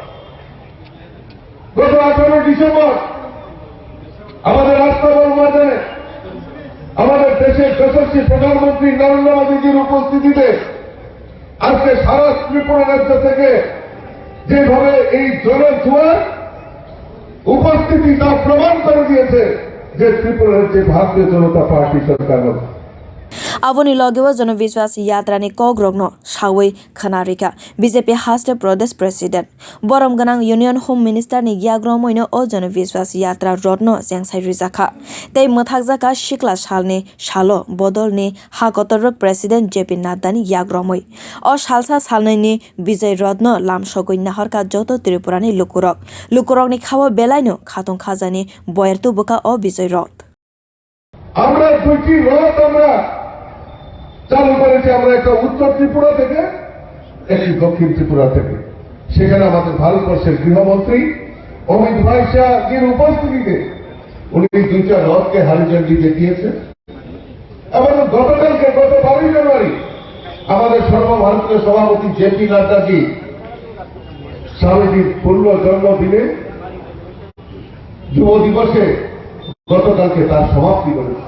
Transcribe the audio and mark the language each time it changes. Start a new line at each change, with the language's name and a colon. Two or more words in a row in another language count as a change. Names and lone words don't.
Bangla: গত 18 ডিসেম্বর আমাদের রাস্তাবল ময়দানে আমাদের দেশের যশস্বী প্রধানমন্ত্রী নরেন্দ্র মোদীজির উপস্থিতিতে আজকে সারা ত্রিপুরা রাজ্য থেকে যেভাবে এই জলের জোয়ার উপস্থিতি তা প্রমাণ করে দিয়েছে যে ত্রিপুরা রাজ্যে ভারতীয় জনতা পার্টি সরকার হবে।
Kok Borok: Avoni logewa जनविश्वास यात्रा ni kogrogno sawi khanarika BJP haste Pradesh President Borom ganang
English: Union Home Minister
Kok Borok: ni yagromoino o जनविश्वास यात्रा rodno jengsai rijaka tei mthakjaka shikla salni salo bodol ni hakotor President JP Nadda ni yagromoi o salsa salnai ni Bijay rodno lamsogoi naharka joto Tripura ni lukurok ni khawa belaino khatong khajani boyertu boka o Bijay rod
Bangla: আমরা দুটি রথ আমরা চালু করেছি, আমরা একটা উত্তর ত্রিপুরা থেকে একটি দক্ষিণ ত্রিপুরা থেকে। সেখানে আমাদের ভারতবর্ষের গৃহমন্ত্রী অমিত ভাই শাহের উপস্থিতিতে উনি দুইটা রথকে হারি ঝান্ডি দেখিয়েছেন এবং গতকালকে গত 22 জানুয়ারি আমাদের সর্বভারতীয় সভাপতি জেপি নাড্ডাজি স্বামীজির পূর্ণ জন্মদিনে যুব দিবসে গতকালকে তার সমাপ্তি করেছে।